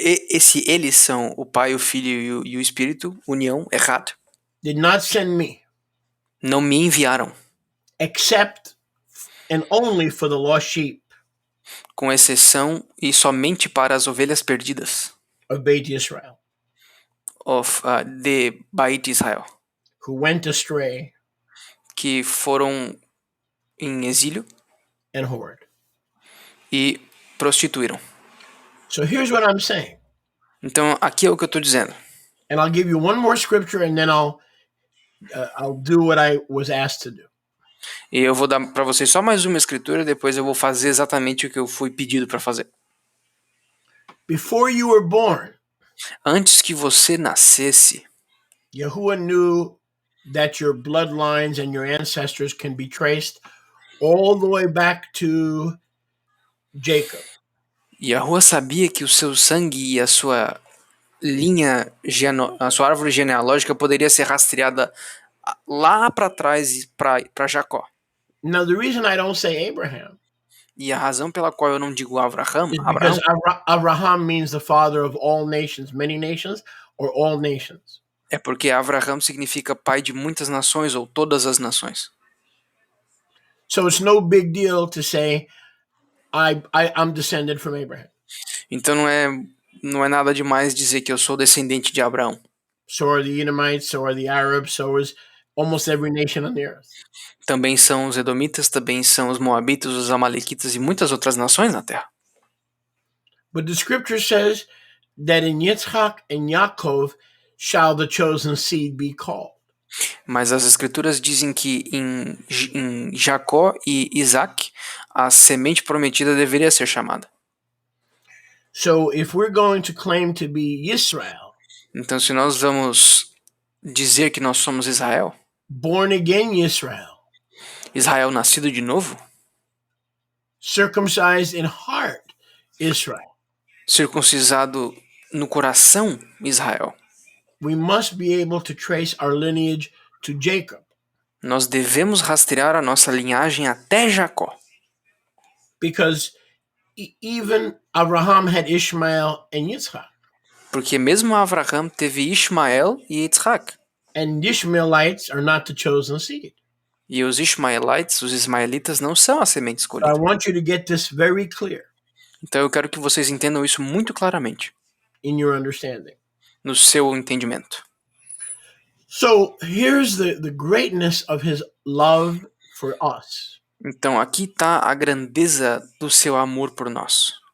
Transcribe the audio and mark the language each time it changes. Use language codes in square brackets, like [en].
[pt] esse eles são o Pai, o Filho e o Espírito, união, errado. [en] did not send me, [pt] Não me enviaram, [en] except and only for the lost sheep [pt] com exceção e somente para as ovelhas perdidas [en] of Beit Israel, [pt] de Beit Israel, [en] who went astray [pt] que foram em exílio [en] and whored. [pt] e prostituíram. [en] So here's what I'm saying. [pt] Então, aqui é o que eu estou dizendo. [en] And I'll give you one more scripture, and then I'll do what I was asked to do. [pt] E eu vou dar para vocês só mais uma escritura, depois eu vou fazer exatamente o que eu fui pedido para fazer. [en] Before you were born, [pt] Antes que você nascesse, [en] Yahuwah knew that your bloodlines and your ancestors can be traced all the way back to Jacob. [pt] Yahuwah sabia que o seu sangue e a sua linha, a sua árvore genealógica poderia ser rastreada lá para trás para Jacó. [en] Now, the reason I don't say Abraham [pt] E a razão pela qual eu não digo Abraham, [en] is because Abraham means the father of all nations, many nations, or all nations. [pt] é porque Abraham significa pai de muitas nações ou todas as nações. [en] So it's no big deal to say I'm descended from Abraham. [pt] Então não é nada demais dizer que eu sou descendente de Abraão. [en] So are the Edomites, so are the Arabs, so is almost every nation on the earth. [pt] Também são os edomitas, também são os moabitas, os amalequitas e muitas outras nações na terra. [en] But the scripture says that in Yitzchak and Yaakov shall the chosen seed be called. [pt] Mas as escrituras dizem que em Jacó e Isaac, a semente prometida deveria ser chamada. [en] So if we're going to claim to be Israel, [pt] Então, se nós vamos dizer que nós somos Israel, [en] born again Israel, [pt] Israel nascido de novo, [en] circumcised in heart Israel, [pt] circuncisado no coração Israel, [en] we must be able to trace our lineage to Jacob. [pt] nós devemos rastrear a nossa linhagem até Jacó. [en] Because even Abraham had Ishmael and Yitzchak. [pt] Porque mesmo Abraham teve Ismael e Isaac. [en] And the Ishmaelites are not the chosen seed. [pt] E os ismaelitas, os ismaelitas, não são a semente [en] So [pt] escolhida. [en] I want you to get this very clear [pt] Então eu quero que vocês entendam isso muito claramente, [en] in your understanding. [pt] no seu entendimento. [en] So here's the greatness of his love for us. [pt] Então aqui está a grandeza do seu amor por nós.